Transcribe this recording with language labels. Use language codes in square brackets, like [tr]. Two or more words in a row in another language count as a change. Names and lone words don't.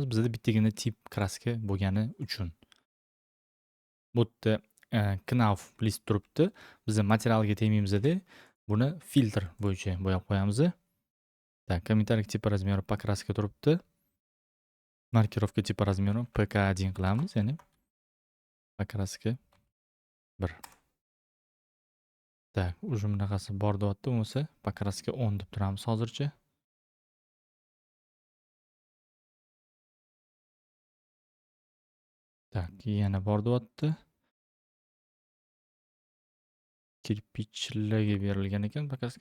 [uz] Bizda bittagina tip kraska bo'lgani uchun. Bu yerda knauf list turibdi. Biz materialga tegmaymiz-da. Buni filtr bo'yicha bo'yab qo'yamiz. Так, kommentariyga tipa razmeri покраска turibdi. Markirovka tipa razmeri PK1 qilamiz, ya'ni покраска 1. [ru] Так, уже [uz] bunaqasi bor deyapti, bo'lsa покраска 10 deb turamiz hozircha. Так, yana bor deyapti. Kirpichlarga berilgan ekan poкраска.